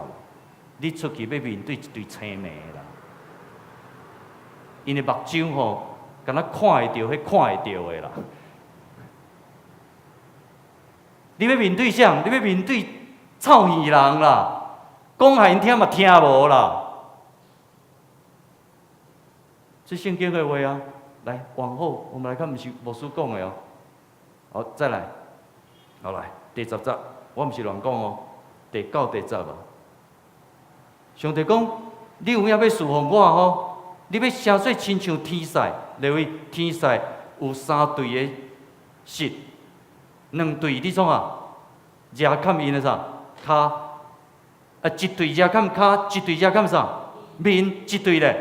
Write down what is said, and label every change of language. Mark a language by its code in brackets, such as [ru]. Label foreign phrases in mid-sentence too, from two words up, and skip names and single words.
[nan] 你出去要面对一堆青梅啦。因的目睭吼，敢若看会到，迄看会到的啦。你要面对啥？你要面对臭耳人啦，讲互因听嘛听无啦。这圣经的话啊，来往后我们来看，不是牧师讲的哦。好，再来，好来第10节，我不是乱讲哦，第9、第10啊。上帝讲，你有影要侍奉我吼，你要声说亲像天使，例如天使有3对的翅，2对你创啊，遮砍因的啥骹，一对遮砍骹，一对遮砍啥面，一对咧。